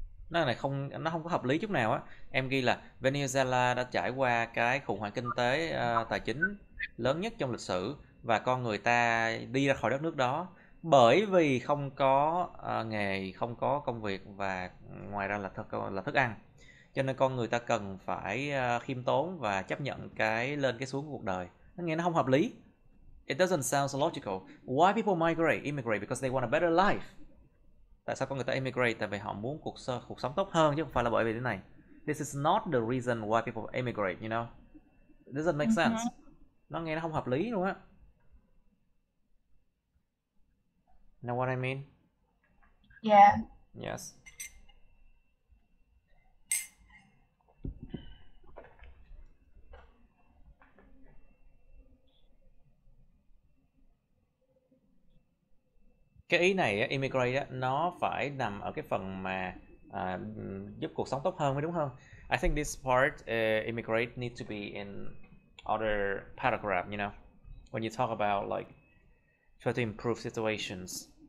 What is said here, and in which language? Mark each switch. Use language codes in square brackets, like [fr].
[vi] Nó không có hợp lý chút nào á. Em ghi là Venezuela đã trải qua cái khủng hoảng kinh tế tài chính lớn nhất trong lịch sử và con người ta đi ra khỏi đất nước đó bởi vì không có nghề, không có công việc và ngoài ra là thức ăn. Cho nên con người ta cần phải khiêm tốn và chấp nhận cái lên cái xuống của cuộc đời. Nó nghe nó không hợp lý. [en] It doesn't sound so logical. Why people immigrate? Because they want a better life. [vi] Tại sao con người ta immigrate? Tại vì họ muốn cuộc sống tốt hơn chứ không phải là bởi vì thế này. [en] This is not the reason why people immigrate, you know. It doesn't make sense. [vi] Nó nghe nó không hợp lý luôn á. [en] Know what I mean? Yeah. Yes. [vi] Cái ý này immigrate nó phải nằm ở cái phần mà giúp cuộc sống tốt hơn mới đúng không? [en] I think this part immigrate need to be in other paragraph, you know, when you talk about like try to improve situations.